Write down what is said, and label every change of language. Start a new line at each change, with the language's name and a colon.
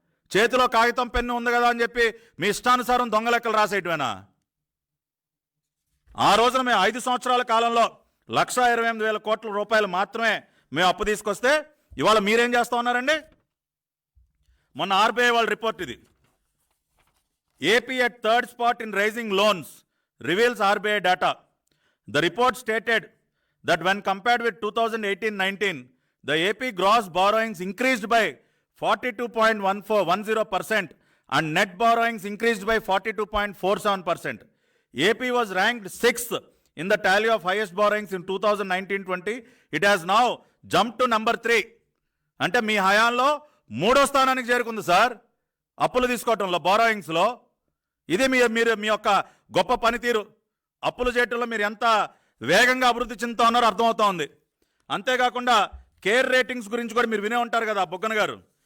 Telugu: చేతిలో కాగితం పెన్ను ఉంది కదా అని చెప్పి మీ ఇష్టానుసారం దొంగ లెక్కలు రాసేయటమేనా? ఆ రోజున మేము 5 సంవత్సరాల కాలంలో 1,28,000 కోట్ల రూపాయలు మాత్రమే మేము అప్పు తీసుకొస్తే ఇవాళ మీరేం చేస్తూ ఉన్నారండి? మొన్న ఆర్బీఐ వాళ్ళ రిపోర్ట్ ఇది.
English: AP at 3rd spot in raising loans reveals RBI data. The report stated that when compared with 2018-19, the AP gross borrowings increased by 42.10% and net borrowings increased by 42.47%. AP was ranked 6th in the tally of highest borrowings in 2019-20. It has now jumped to number 3.
Telugu: అంటే మీ హయాంలో 3వ స్థానానికి చేరుకుంది sir అప్పులు తీసుకోవటంలో, బారోయింగ్స్లో. ఇది మీ యొక్క గొప్ప పనితీరు. అప్పులు చేయటంలో మీరు ఎంత వేగంగా అభివృద్ధి చెందుతా ఉన్నారో అర్థమవుతా ఉంది. అంతేకాకుండా కేర్ రేటింగ్స్ గురించి కూడా మీరు వినే ఉంటారు కదా బుగ్గన గారు.